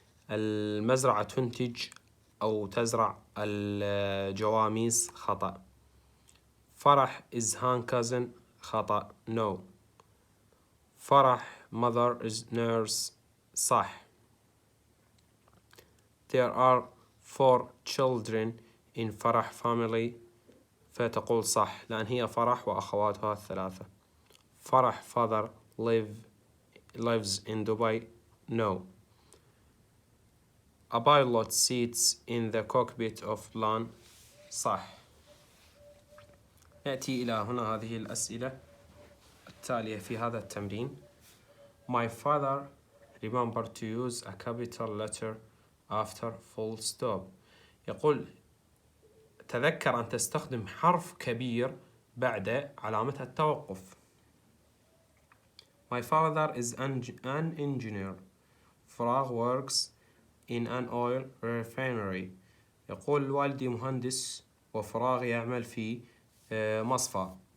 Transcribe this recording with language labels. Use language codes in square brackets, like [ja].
[ar] المزرعة تنتج أو تزرع الجواميس. خطأ. [en] فرح is Han cousin. [ar] خطأ. No. [en] فرح mother is nurse. [ar] صح. [en] There are 4 children in فرح family. [ar] فتقول صح لأن هي فرح وأخواتها الثلاثة. [en] فرح father lives in Dubai. No. A pilot sits in the cockpit of plane. [ar] صح. نأتي إلى هنا هذه الأسئلة التالية في هذا التمرين. [en] My father remembered to use a capital letter after full stop. [ar] يقول تذكر أن تستخدم حرف كبير بعد علامة التوقف. [en] My father is an engineer. فراغ works in an oil refinery. [ar] يقول والدي مهندس وفراغ يعمل في مصفى.